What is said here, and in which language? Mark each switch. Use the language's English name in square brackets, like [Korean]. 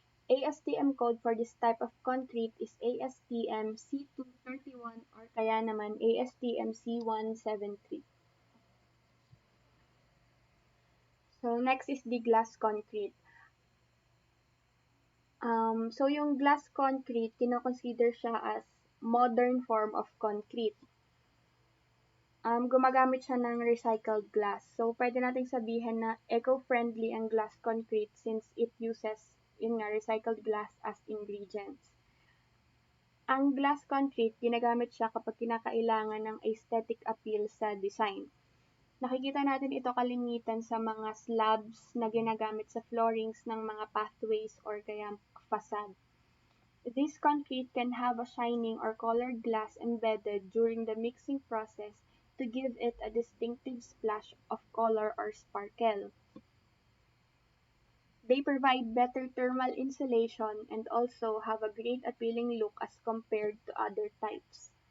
[English] ASTM code for this type of concrete is ASTM C231 [Filipino] or kaya naman [English] ASTM C173. So, next is the glass concrete. [Filipino] So, yung glass concrete, kinoconsider siya [English] as modern form of concrete. [Filipino] Gumagamit siya ng recycled glass. So, pwede nating sabihin na eco-friendly ang glass concrete [English] since it uses, recycled glass as ingredients. [Filipino] Ang glass concrete, ginagamit siya kapag kinakailangan ng aesthetic appeal sa design. Nakikita natin ito kalimitan sa mga slabs na ginagamit sa floorings ng mga pathways or kaya facade. [English] This concrete can have a shining or colored glass embedded during the mixing process to give it a distinctive splash of color or sparkle. They provide better thermal insulation and also have a great appealing look as compared to other types.